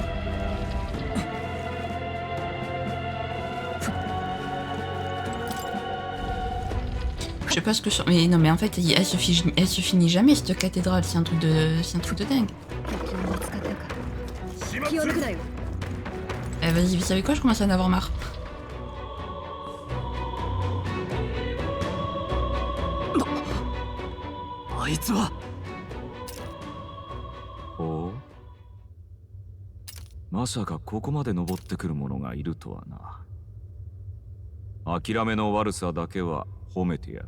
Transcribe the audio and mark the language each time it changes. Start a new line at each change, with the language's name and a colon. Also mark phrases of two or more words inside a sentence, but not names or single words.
French: Je sais pas ce que je... Mais non, mais en fait, elle se finit jamais cette cathédrale. C'est un truc de dingue. Eh, vas-y, vous savez quoi? Je commence à en avoir marre.
Japanese: おう、まさかここまで登ってくる者がいるとはな。諦めの悪さだけは褒めてやる。